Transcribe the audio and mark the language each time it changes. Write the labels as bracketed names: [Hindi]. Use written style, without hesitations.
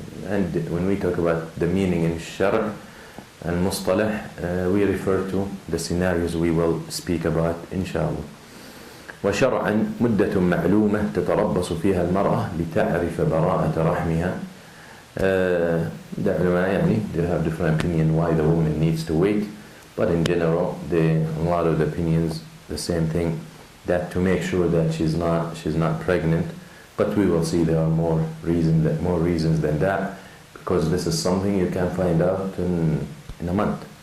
[English] And when we talk about the meaning in Shar' and Mustalah, we refer to the scenarios we will speak about inshallah. [Arabic] وشرعا مدة معلومة تتربص فيها المرأة لتعرف براءة رحمها. [English] The ulama يعني they have different opinion why the woman needs to wait, but in general a lot of the opinions the same thing, that to make sure that she's not pregnant. But we will see there are more reasons than that, because this is something you can find out in a month.